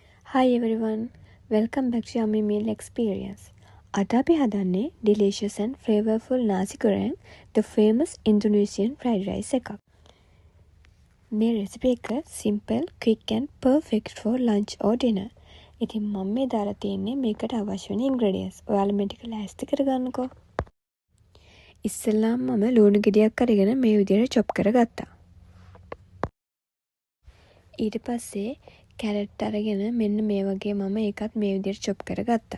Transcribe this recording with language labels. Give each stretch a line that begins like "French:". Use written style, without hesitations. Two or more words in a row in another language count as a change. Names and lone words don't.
English: Hi everyone, welcome back to Yummy Meal Experience.
Sinhala: අද අපි හදන්නේ
English: delicious and flavorful nasi goreng, the famous Indonesian fried rice එකක්. මේ recipe එක simple, quick and perfect for lunch or dinner.
Sinhala: ඉතින් මම මේ දාලා තියෙන්නේ මේකට අවශ්‍ය වෙන ingredients. ඔයාලා මේ ටික ලෑස්ති කරගන්නකෝ. ඉස්සෙල්ලාම මම ලුණු ගෙඩියක් අරගෙන මේ විදිහට chop කරගත්තා. ඊට පස්සේ කැරට් අරගෙන මෙන්න මේ වගේ මම ඒකත් මේ විදිහට chop කරගත්තා.